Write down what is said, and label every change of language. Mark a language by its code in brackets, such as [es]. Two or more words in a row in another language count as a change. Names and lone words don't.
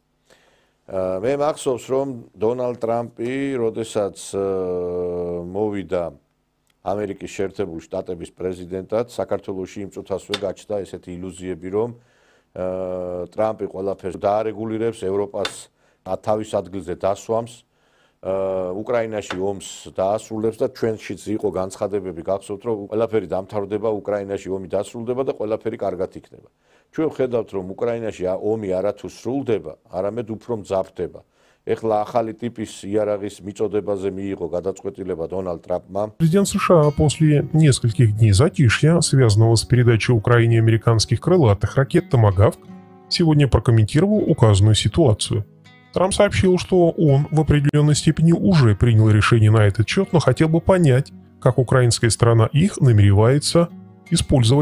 [ka] მე მახსოვს, რომ დონალდ ტრამპი, როდესაც მოვიდა ამერიკის შეერთებული შტატების პრეზიდენტად, საქართველოში იმ წუთასვე გაჩნდა ესეთი ილუზიები, რომ ტრამპი ყველაფერს დაარეგულირებს, ევროპას თავის ადგილზე დასვამს, უკრაინაში ომს დაასრულებს და ჩვენშიც იყო განცხადებები გახსოვთ, რომ ყველაფერი დამთავრდება, უკრაინაში ომი დასრულდება და ყველაფერი კარგად იქნება. ჩვენ ვხედავთ, რომ უკრაინაში ომი არათუ სრულდება, არამედ უფრო მძაფრდება. Ეხლა ახალი типის იარაღის მიწოდებაზე მიიღო გადაწყვეტილება Дональд Трампმა. [ru] Президент США после нескольких дней затишья, связанного с передачей Украине американских крылатых ракет «Томагавк», сегодня прокомментировал указанную ситуацию. Трамп сообщил, что он в определенной степени уже принял решение на этот счет, но хотел бы понять, как украинская сторона их намеревается использовать.